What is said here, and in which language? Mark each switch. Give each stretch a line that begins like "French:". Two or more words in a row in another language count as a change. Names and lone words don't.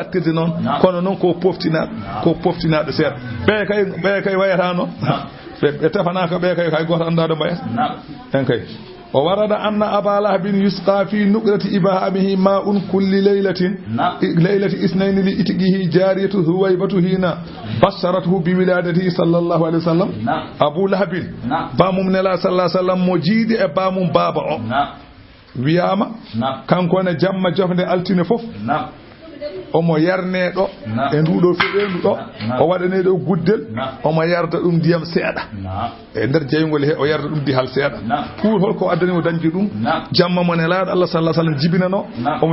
Fula: fattirde noon kono noon ko poftinaɗo seeɗa ɓe kay wayata noon ɓe tefanaka ɓe kay hay goto andado mbayata en kay o warada
Arabic: أن أبا لهب يسقى في نقرة إبهامه ماء كل ليلة اثنين لعتقه جاريته ثويبة حين بشرته بولادته صلى الله عليه وسلم
Fula: abu lahabin bamum nela
Arabic: صلى الله عليه وسلم
Fula: mo jiidi e bamum baba o wiyama kanko ne jamma jofde altine fof omo yarneɗo e nduɗo feɗendu ɗo o waɗaneɗo guddel omo yarda ɗum ndiyam seeɗa e nder jeygol he o yarda ɗum dihal seeɗa pour holko addani o dañji ɗum jamma mo nelaɗo Allah
Arabic: صلى الله عليه وسلم
Fula: jibinano omo